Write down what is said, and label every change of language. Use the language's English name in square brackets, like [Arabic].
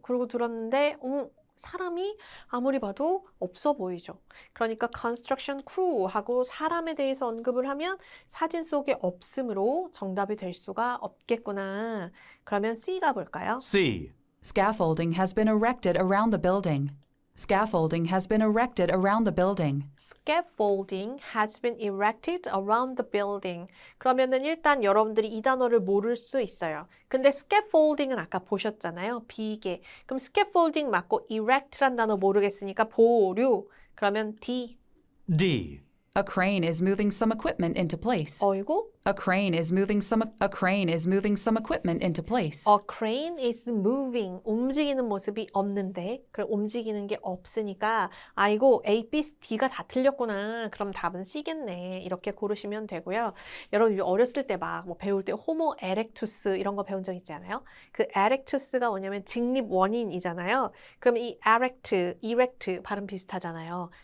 [Korean] 그러고 들었는데, 사람이 아무리 봐도 없어 보이죠. 그러니까 construction crew 하고 사람에 대해서 언급을 하면 사진 속에 없음으로 정답이 될 수가 없겠구나. 그러면 C 가볼까요? [English] C. Scaffolding has been erected around the building. Scaffolding has been erected around the building. Scaffolding has been erected around the building. [Korean] 그러면은 일단 여러분들이 이 단어를 모를 수 있어요. 근데 scaffolding은 아까 보셨잖아요. 비계. 그럼 scaffolding 맞고 erect란 단어 모르겠으니까 보류. 그러면 D. [English] D. A crane is moving some equipment into place. [Korean] 어이구? [English] A crane is moving some equipment into place. A crane is moving. [Korean] 움직이는 모습이 없는데, 그럼 움직이는 게 없으니까, 아이고, A, B, D가 다 틀렸구나. 그럼 답은 C겠네. 이렇게 고르시면 되고요. 여러분, 어렸을 때 막 뭐 배울 때 호모 에렉투스 이런 거 배운 적 있지 않아요? 그 에렉투스가 뭐냐면 직립 원인이잖아요. 그럼 이 erect 발음 비슷하잖아요.